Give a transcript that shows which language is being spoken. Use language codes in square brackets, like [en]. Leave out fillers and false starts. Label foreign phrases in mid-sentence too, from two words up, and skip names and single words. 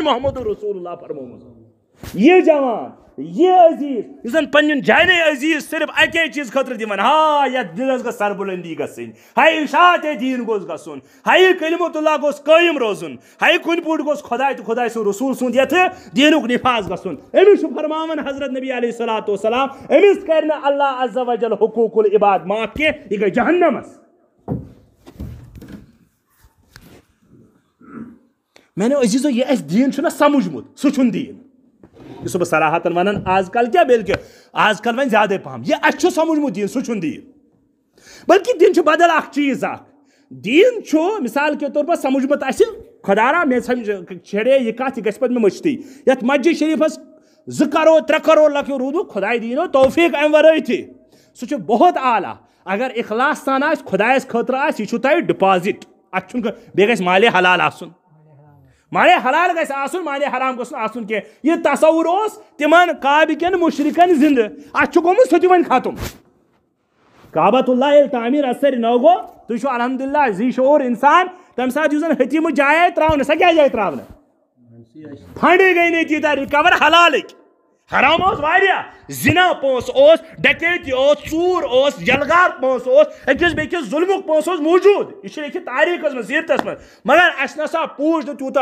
[ks] محمد رسول اللہ فرمومُت یہِ جوان یہِ عزیٖز یُس زن پنٕنٮ۪ن جانہِ عزیٖز صرف اکے چیٖز خٲطرٕ دِوان ہا یتھ دِلس گٔژھ سربلندی گژھٕنۍ ہاے اشاعت دیٖن گوٚژھ گژھُن ہاے کلمت اللہ گوٚژھ قٲیِم روزُن ہاے کُنہِ پٲٹھۍ گوٚژھ خۄداے تہٕ خۄداے سُنٛد رسوٗل سُنٛد یتھ دیٖنُک نفاظ گژھُن أمِس چھُ فرماوان حضرت نبی [ar] علیہ الصلوٰتُ وسلام [ks] أمِس کرِ نہٕ اللہ [ar] عز وجل حقوق العباد [ks] معاف کینٛہہ یہِ گٔے جہنمس میانیو عزیٖزو یہِ اَسہِ دیٖن چھُنہ سمجھمُت سُہ چھُنہٕ دیٖن یہِ چھُس بہٕ صراحتن ونان آز کل کیٛاہ بلکہِ آز کل وۄنۍ زیادے پہم یہِ اَسہِ چھُ سمجھمُت دیٖن سُہ چھُنہٕ دیٖن بلکہِ دیٖن چھُ بدل اکھ چیٖز اکھ دیٖن چھُ [ur] مِثال کے طور پر [ks] سمجھمُت اَسہِ خۄدا را مےٚ چھڑے یہِ کتھ یہِ گژھِ پتہٕ مےٚ مٔشتٕے یتھ مسجد شریٖفس 2 کرور 3 کرور لکھیو روٗدُکھ خۄداے دیٖنو توفیٖق امہِ ورٲے تہِ سُہ چھُ بہت اعلیٰ اگر اخلاص سان آسہِ خۄدایس خٲطرٕ آسہِ یہِ چھُو تۄہہِ ڈپازٹ اتھ چھُنہٕ بیٚیہِ گژھِ مالے حلال آسُن مالے حلال گژھِ آسُن مالے حرام گوٚژھ نہٕ آسُن کینٛہہ یہِ تصوُر اوس تِمن کابہِ کٮ۪ن مُشرِکن زنٛدٕ اتھ چھُ گوٚمُت سُہ تہِ وۄنۍ ختم کعبۃ اللہ ییٚلہِ تعمیٖر اثر نو گو تُہۍ چھُو الحمدللہ زی شعوٗر اِنسان تَمہِ ساتہٕ یُس زَن حتیٖمہٕ جاے آیہِ ترٛاونہٕ سۄ کیٛازِ آیہِ ترٛاونہٕ فنڈٕے گٔے نہٕ تیٖتیٛاہ رِکور حلالٕکۍ حرام اوس واریاہ زِنا پونٛسہٕ اوس ڈکیتی اوس ژوٗر اوس جلگار پونٛسہٕ اوس أکِس بیٚکِس ظُلمُک پونٛسہٕ اوس موٗجوٗد یہِ چھُ لیکھِتھ تاریٖخس منٛز سیٖرتس منٛز مگر اَسہِ نسا پوٗچھ نہٕ تیوٗتاہ